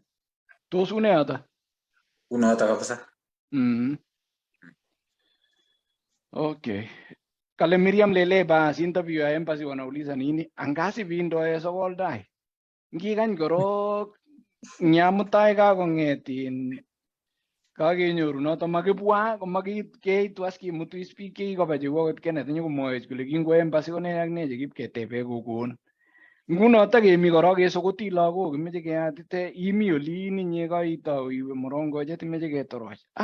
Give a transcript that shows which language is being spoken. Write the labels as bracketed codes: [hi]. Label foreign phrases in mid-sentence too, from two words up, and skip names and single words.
[kln] Tos une yoto? Unoto kabisa. Okay. [sw] Kale Miriam Lele basi interview ya embassy wanauliza nini? [kln] Angasi vindo ya sokol dai. Ngikany korok nyamutai kakongetin kakenyoru noto makibwa komakeitu as kimutu speak kikoba chebo kot Kenneth nyokomwoech kole kingo embassy kone ak ne chekipketebe kokon. Nguno takemi korok kesokoti lagok kimeche keyatite imi olin inye kaitou iwe morongojet imeche ketoroch.